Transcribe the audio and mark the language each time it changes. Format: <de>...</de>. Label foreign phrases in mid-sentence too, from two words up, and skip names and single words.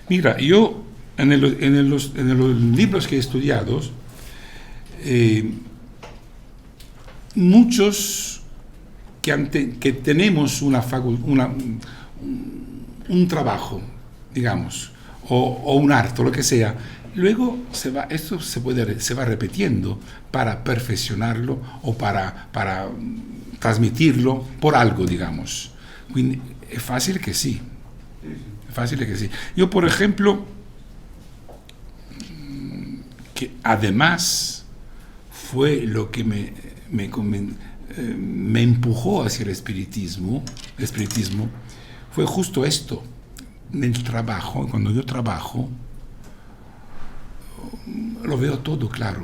<es>Mira, yo en los libros que he estudiado, muchos que tenemos un trabajo, digamos, o un arte, lo que sea, luego esto se va repitiendo para perfeccionarlo o para trasmitirlo por algo, digamos.</es> <it>Quindi è facile che sì. È facile che sì.</it> <es>Yo, por ejemplo, que además fue lo que me empujó hacia el espiritismo, fue justo esto. En el trabajo, cuando yo trabajo, lo veo todo claro.</es>